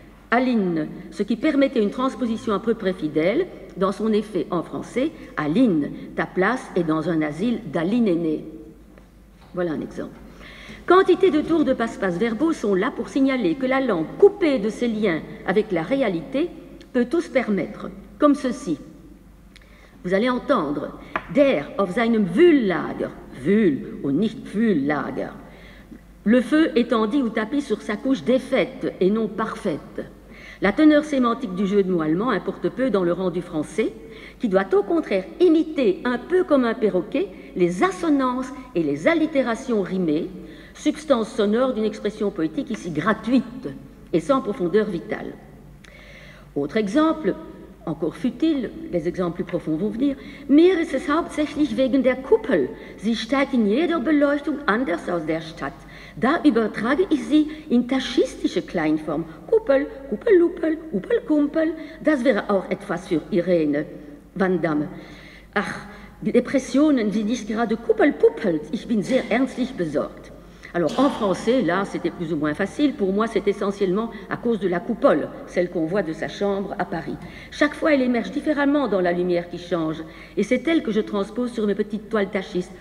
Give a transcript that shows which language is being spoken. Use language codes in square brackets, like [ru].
[fr] Aline, ce qui permettait une transposition à peu près fidèle, dans son effet en français, Aline, ta place est dans un asile d'alinénés. Voilà un exemple. Quantité de tours de passe-passe verbaux sont là pour signaler que la langue coupée de ses liens avec la réalité peut tout se permettre, comme ceci. Vous allez entendre [de] der auf seinem Wühllager, Wühl und nicht Wühllager. [fr] Le feu étendit ou tapis sur sa couche défaite et non parfaite. La teneur sémantique du jeu de mots allemand importe peu dans le rendu français, qui doit au contraire imiter un peu comme un perroquet les assonances et les allitérations rimées, substance sonore d'une expression poétique ici gratuite et sans profondeur vitale. Autre exemple, encore futile, les exemples plus profonds vont venir. [de] Mir ist es hauptsächlich wegen der Kuppel. Sie steigt in jeder Beleuchtung anders aus der Stadt. Da übertrage ich sie in taschistische Kleinform. Kuppel, Kuppel-Luppel, Kuppel-Kumpel. Das wäre auch etwas für Irene Van Damme. Ach, Depressionen, sie nicht gerade Kuppel-Puppel. Ich bin sehr ernstlich besorgt. [fr] Alors en français, là, c'était plus ou moins facile. Pour moi, c'est essentiellement à cause de la coupole, celle qu'on voit de sa chambre à Paris. Chaque fois, elle émerge différemment dans la lumière qui change. Et c'est elle que je transpose sur mes petites toiles tachistes.